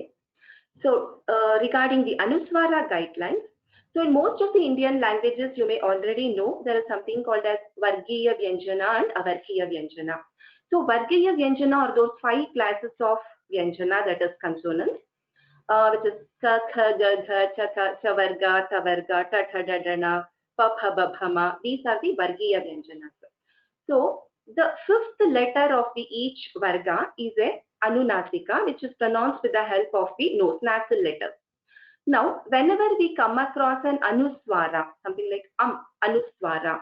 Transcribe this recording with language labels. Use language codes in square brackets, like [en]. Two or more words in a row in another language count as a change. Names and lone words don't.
[en] So regarding the Anuswara guidelines, so in most of the Indian languages, you may already know there is something called as Vargiya Vyanjana and Avargiya Vyanjana. So Vargiya Vyanjana are those 5 classes of Vyanjana, that is consonants, which is Ka, Kha, Ga, Gha, Cha, Ka, Chavarga, Tavarga, Ta, Tha, Da, Dana, Pa, Pha, Ba, Bhama. These are the Vargiya Vyanjanas. So the 5th letter of the each Varga is a Anunasika, which is pronounced with the help of the nose, nasal letter. Now, whenever we come across an Anuswara, something like Anuswara.